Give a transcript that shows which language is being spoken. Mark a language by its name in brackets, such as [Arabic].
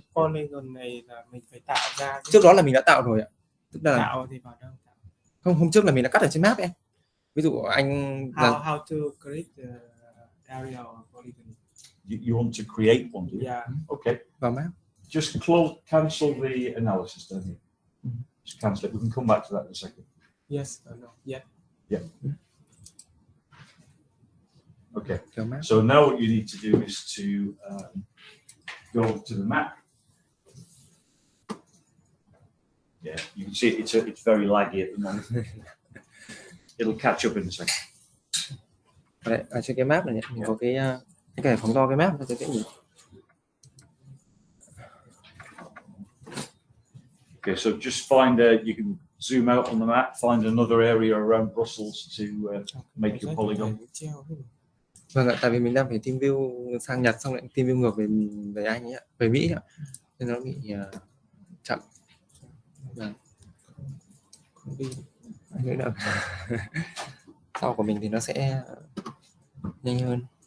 [Vietnamese] Polygon này là mình phải tạo ra. Trước đó là mình đã tạo rồi ạ. Tức là tạo thì vào đâu tạo? Không, hôm trước là mình đã cắt ở trên map em. Ví dụ anh [English] how to create the area of polygon. You want to create one, do you? Yeah. Okay. [Vietnamese] Vào map. [English] Just cancel the analysis down here. Just cancel it. We can come back to that in a second. Yes or no? Yeah. Yeah. Okay. [Vietnamese] Kéo map. [English] So now what you need to do is to go to the map. Yeah, you can see it's very laggy at the moment. It'll catch up in a second. [Vietnamese] Đấy, ở trên cái map này mình có cái giải phóng to cái map cho dễ nhìn. [English] Okay, so just find you can zoom out on the map, find another area around Brussels to make your polygon. [Vietnamese] Vâng ạ, tại vì mình đang phải team view sang Nhật xong lại team view ngược về Anh ấy ạ, về Mỹ ạ, nên nó bị chậm. Vâng. Không đi anh nghĩ là sau của mình thì nó sẽ nhanh hơn.